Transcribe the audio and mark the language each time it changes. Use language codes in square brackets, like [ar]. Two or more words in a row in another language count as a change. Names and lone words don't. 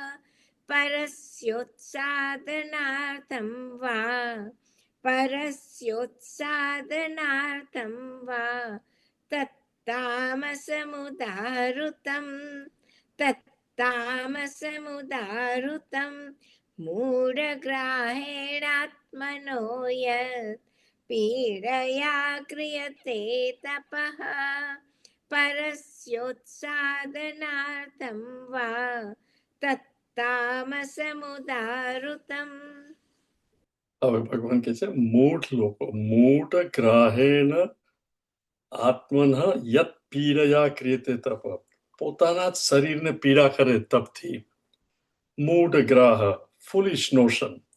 [sa] પરસ્યોત્સાદનાર્થમ વા તત્તામસमुदाहृतं मूढग्राहेणात्मनो यत् पीडया क्रियते तपः परस्योत्सादनार्थं वा तत्तामसमुदाहृतं. [gu] હવે ભગવાન કહે છે મૂઢ લોકો, [sa] મૂઢ ગ્રાહેણ આત્મન યત પીડયા ક્રિયતે તપ, [gu] પોતાના જ શરીરને પીડા કરે તપથી. [sa] મૂઢ ગ્રાહ, [en] foolish notion.